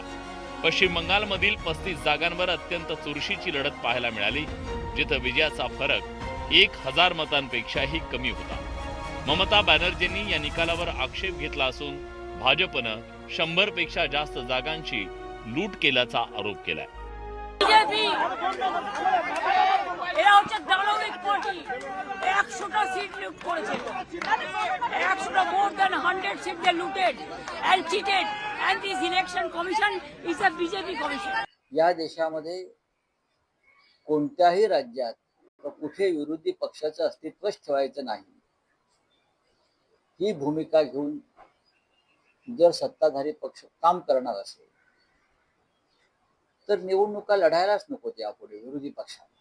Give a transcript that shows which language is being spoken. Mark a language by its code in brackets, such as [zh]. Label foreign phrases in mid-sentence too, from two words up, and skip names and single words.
[mr] पश्चिम बंगालमधील 35 जागांवर अत्यंत चुरशीची लढत पाहायला मिळाली, जिथं विजयाचा फरक 1000 मतांपेक्षाही कमी होता. ममता बॅनर्जींनी या निकालावर आक्षेप घेतला असून भाजपनं 100 पेक्षा जास्त जागांची लूट केल्याचा आरोप केलाय. [bn] এরা হচ্ছে দানবিক পার্টি। 100টা সিট লুট করেছে, 100টা [en] more than 100 seats they looted and cheated, and this election commission is a BJP commission. [mr] या देशामध्ये कोणत्याही राज्यात कुठे विरोधी पक्षाचं अस्तित्वच ठेवायचं नाही, ही भूमिका घेऊन जर सत्ताधारी पक्ष काम करणार असेल तर निवडणुका लढायलाच नको यापुढे विरोधी पक्षांना.